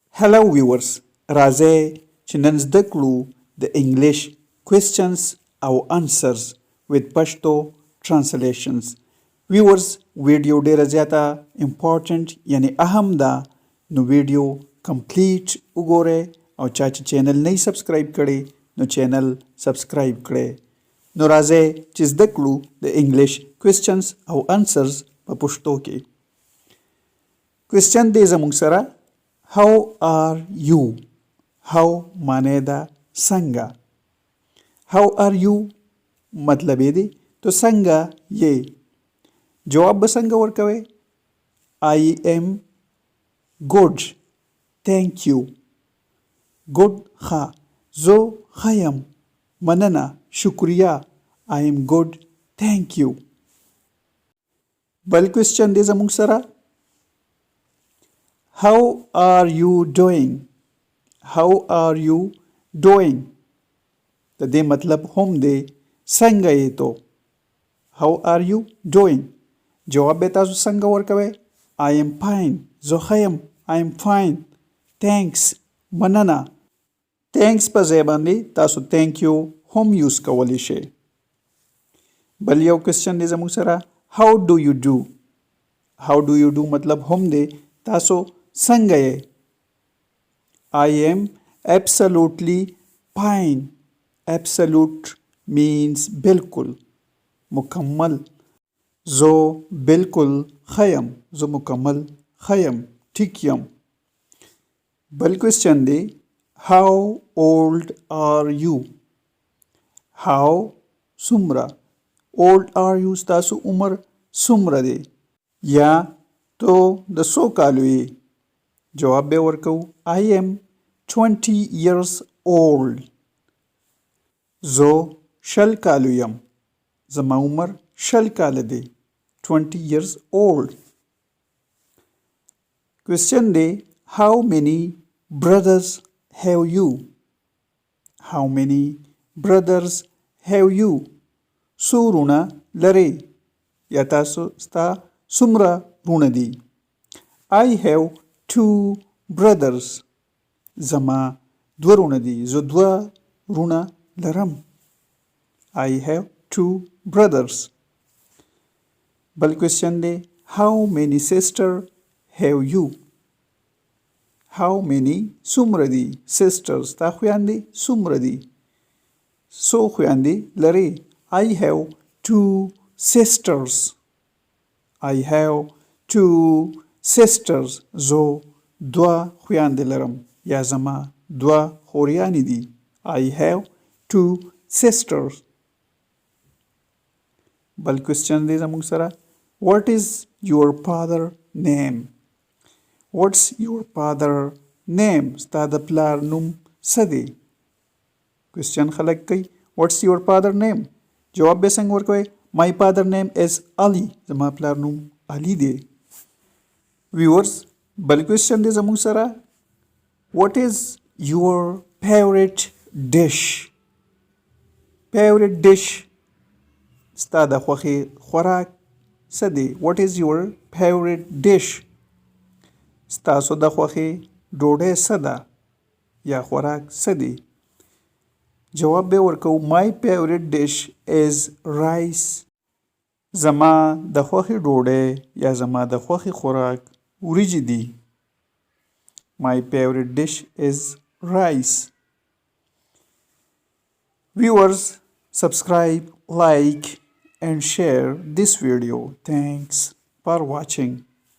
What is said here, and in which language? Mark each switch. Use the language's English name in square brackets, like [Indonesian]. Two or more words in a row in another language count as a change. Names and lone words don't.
[English] Hello viewers, [Pashto] راځئ چې نن زده کړو د انګلیش questions او [English] answers with Pashto translations. Viewers, [Pashto] ویډیو ډیره زیاته important یعنی اهم ده، نو ویډیو complete وګورئ او چا چې چینل نه سبسکرایب کړي نو چینل سبسکرایب کړئ. نو راځئ چې زده کړو د انګلیش questions او answers په پښتو کې. [English] question [Pashto] دی زموږ سره [English] How are you? [Pashto] How معنی ده څنګه. [English] How are you [Pashto] مطلب یې دی تو څنګه یې. جواب به څنګه ورکوي. [English] I am good. Thank you. Good ښه. [Pashto] زه ښه یم. مننه. شکریه. [English] I am good. Thank you. بل کوېسچن [Pashto] دی زموږ سره [English] How are you doing? How are you doing? [Pashto] د دې مطلب هم دی څنګه یې تو. [English] How are you doing? [Pashto] جواب به تاسو څنګه ورکوئ. [English] I am fine. [Pashto] زه ښه یم. [English] I am fine. [Pashto] Thanks. مننه. Thanks په ځای باندې تاسو [English] thank you [Pashto] هم یوز کولی شئ. بل یو کوېسچن دی زموږ سره [English] How do you do? How do you do [Pashto] مطلب هم دی تاسو څنګه یې. [English] I am absolutely fine. Absolute means [Pashto] بالکل مکمل. زه بالکل ښه یم. زه مکمل ښه یم. ټیک یم. [English] بل کوېسچن دی How old are you? [Pashto] How څومره. [English] Old are you [Pashto] ستاسو عمر څومره دی یا تو د څو کالو یې. جواب به ورکو [English] I am 20 years old. [Pashto] زه شل کالو یم. زما عمر شل کاله دی. [English] 20 years old. Question دی How many brothers have you? How many brothers have you? [Pashto] څو وروڼه لرئ یا تاسو ستا څومره وروڼه دي. [English] I have two brothers. [Pashto] زما دوه وروڼه دي. زه دوه وروڼه لرم. [English] I have two brothers. بل کوېسچن دی How many sisters have you? How many [Pashto] څومره دي sisters ستا خویندې څومره دي. څو خویندې لرئ. [English] I have two sisters. I have two sisters. [Pashto] زه دوه خویندې لرم یا زما دوه خوریانې دي. [English] I have two sisters. بل کوېسچن [Pashto] دی زموږ سره [English] What is your father name? What's your father name? [Pashto] ستا د پلار نوم څه دی. کوېسچن خلک کوي [English] What's your father name? [Pashto] جواب به څنګه ورکوئ. [English] My father name is Ali. [Pashto] زما پلار نوم علي دی. Viewers, بل کوېسچن دی زموږ سره [English] What is your favorite dish? Favorite dish [Pashto] ستا د خوښې خوراک څه دی. [English] What is your favorite dish? [Pashto] ستاسو د خوښې ډوډۍ څه ده یا خوراک څه دی. جواب به ورکو [English] My favorite dish is rice. [Pashto] زما د خوښې ډوډۍ یا زما د خوښې خوراک وریجې دي. [English] My favorite dish is rice. Viewers, subscribe, like and share this video. Thanks for watching.